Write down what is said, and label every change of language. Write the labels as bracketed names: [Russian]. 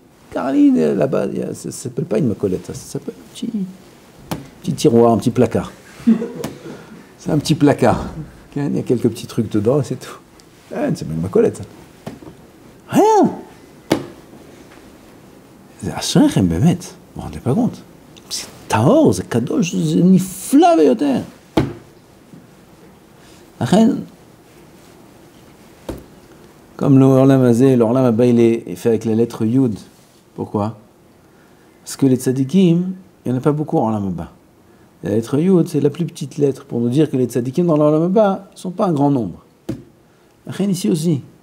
[French] Caroline, là-bas, ça ne s'appelle pas une macolette, ça s'appelle un petit tiroir, un petit placard. C'est un petit placard. Il y a quelques petits trucs dedans, et c'est tout. C'est même une macolette, ça. Rien. [Hebrew] זה אשריכם באמת, [French] vous ne rendez pas compte. C'est [Hebrew] טהור, זה קדוש, זה נפלא ביותר. [French] לכן, comme l'Orlam Azé, l'Orlam Abba, il est fait avec la lettre Yud. Pourquoi? Parce que les tzadikim, il n'y en a pas beaucoup en Orlam Abba. La lettre Yud, c'est la plus petite lettre pour nous dire que les tzadikim dans l'Orlam Abba ne sont pas un grand nombre. לכן ici aussi.